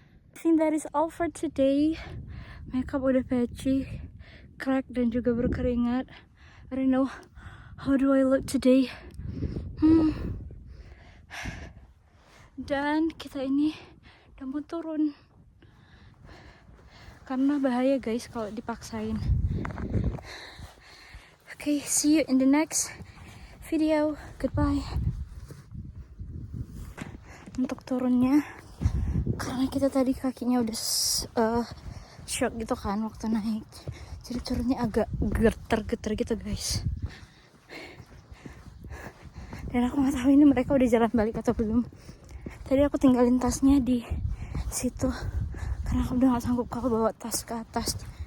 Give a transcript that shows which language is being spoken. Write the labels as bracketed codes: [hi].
[en] I think that is all for today. Makeup [id] udah [en] patchy, crack [id] dan juga berkeringat. [en] I don't know how do I look today. [id] Dan kita ini udah mau turun karena bahaya guys kalau dipaksain. [en] Okay, see you in the next video. Goodbye. [id] Untuk turunnya, karena kita tadi kakinya udah shock gitu kan waktu naik, jadi turunnya agak geter-geter gitu guys. Dan aku nggak tahu ini mereka udah jalan balik atau belum. Tadi aku tinggalin tasnya di situ karena aku udah nggak sanggup kalau bawa tas ke atas.